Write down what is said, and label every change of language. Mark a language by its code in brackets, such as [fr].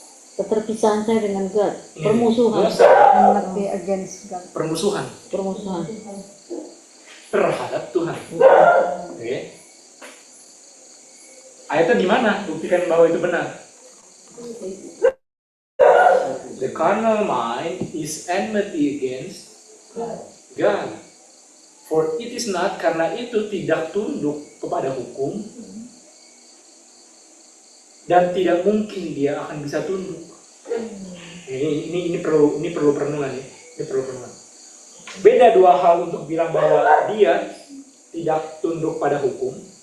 [id] Keterpisahan saya dengan God, permusuhan. Dosa, [en] Enmity against God. [id] permusuhan terhadap Tuhan. Oke. Ayatnya di mana? Buktikan bahwa itu benar. [en] The carnal mind is enmity against God. For it is not, [id] karena itu tidak tunduk kepada hukum dan tidak mungkin dia akan bisa tunduk. Ini perlu perenungan ya. Ini perlu perenungan. Beda dua hal untuk bilang bahwa dia tidak tunduk pada hukum.